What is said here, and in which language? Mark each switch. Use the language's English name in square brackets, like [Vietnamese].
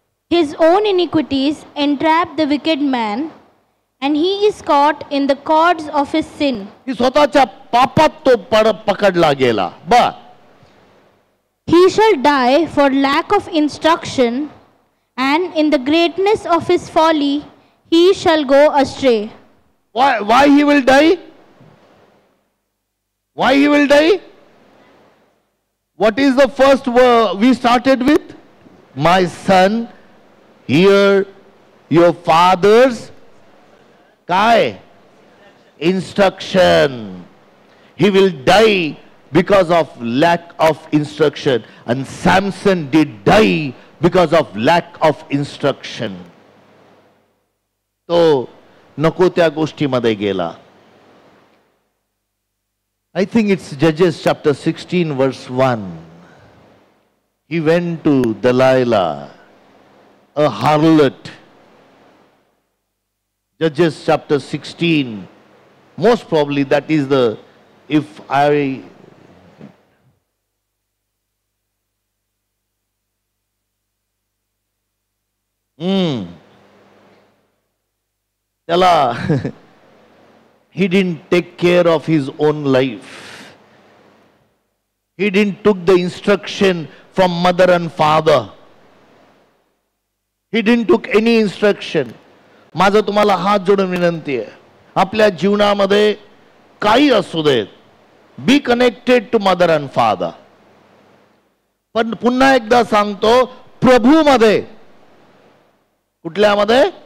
[English] His own iniquities entrap the wicked man, and he is caught in the cords of his sin. [Marathi] की स्वतःच्या पापात तो पकडला गेला. बा. [English] He shall die for lack of instruction, and in the greatness of his folly he shall go astray. Why he will die? Why he will die? What is the first word we started with? My son, hear your father's [Marathi] काय? [English] Instruction. He will die because of lack of instruction, and Samson did die because of lack of instruction. [Marathi] तो नको त्या गोष्टीमध्ये गेला. [English] I think it's Judges chapter 16 verse 1. He went to Delilah, a harlot. Judges chapter 16. Most probably that is the, if I he didn't take care of his own life. He didn't took the instruction from mother and father. He didn't took any instruction. [Marathi] माझं तुम्हाला हात जोडून विनंती आहे, आपल्या जीवनामध्ये काही असू देत, [English] Be connected to mother and father. [Marathi] पण पुन्हा एकदा सांगतो, प्रभूमध्ये. कुठल्यामध्ये?